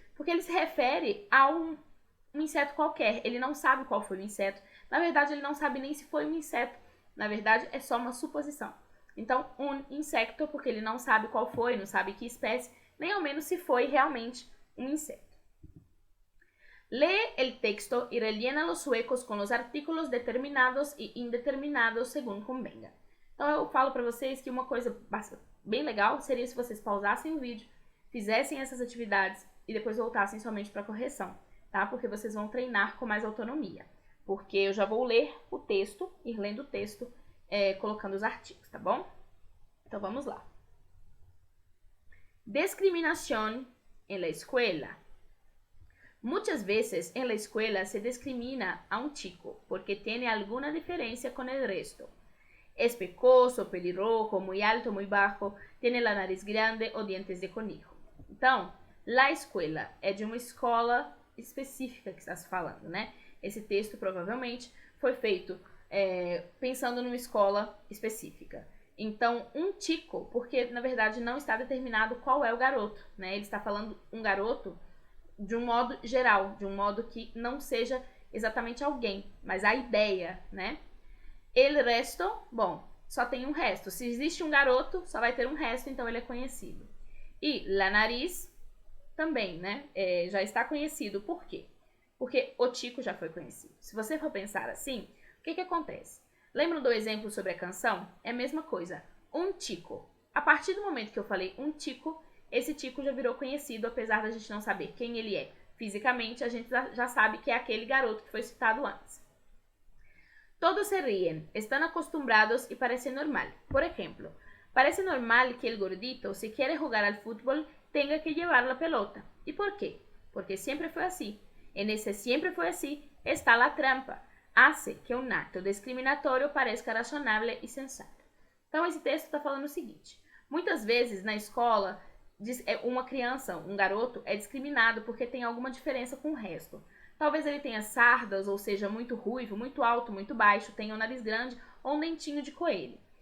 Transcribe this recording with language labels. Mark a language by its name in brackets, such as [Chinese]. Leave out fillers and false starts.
[Portuguese] Porque ele se refere a um inseto qualquer, ele não sabe qual foi o inseto. Na verdade, ele não sabe nem se foi um inseto. Na verdade, é só uma suposição. Então, [Spanish] un insecto, [Portuguese] porque ele não sabe qual foi, não sabe que espécie, nem ao menos se foi realmente um inseto. [Spanish] Lee el texto y rellena los huecos con los artículos determinados e indeterminados según convenga. [Portuguese] Então, eu falo para vocês que uma coisa bem legal seria se vocês pausassem o vídeo, fizessem essas atividades e depois voltassem somente para a correção, tá? Porque vocês vão treinar com mais autonomia. Porque eu já vou ler o texto, ir lendo o texto, colocando os artigos, tá bom? Então, vamos lá. [Spanish] Discriminación en la escuela. Muchas veces en la escuela se discrimina a un chico porque tiene alguna diferencia con el resto. Es pecoso, pelirrojo, muy alto, muy bajo, tiene la nariz grande o dientes de conejo. [Portuguese] Então, la escuela é de uma escola específica que está se falando, né? Esse texto provavelmente foi feito pensando numa escola específica. Então, um chico, porque na verdade não está determinado qual é o garoto, né? Ele está falando um garoto de um modo geral, de um modo que não seja exatamente alguém, mas a ideia, né? El resto, bom, só tem um resto. Se existe um garoto, só vai ter um resto, então ele é conhecido. E la nariz também, né? Já está conhecido. Por quê? Porque o chico já foi conhecido. Se você for pensar assim, o que acontece? Lembram do exemplo sobre a canção? É a mesma coisa. Um chico. A partir do momento que eu falei um chico, esse chico já virou conhecido, apesar da gente não saber quem ele é. Fisicamente, a gente já sabe que é aquele garoto que foi citado antes. [Spanish] Todos se ríen, están acostumbrados y parece normal. Por ejemplo, parece normal que el gordito, si quiere jugar al fútbol, tenga que llevar la pelota. ¿Y por qué? Porque siempre fue así. En ese siempre fue así está la trampa. Hace que um acto discriminatório pareça razoável e sensato. [Portuguese] Então, esse texto está falando o seguinte. Muitas vezes, na escola, uma criança, um garoto, é discriminado porque tem alguma diferença com o resto. Talvez ele tenha sardas, ou seja, muito ruivo, muito alto, muito baixo, tenha um nariz grande ou um dentinho de coelho.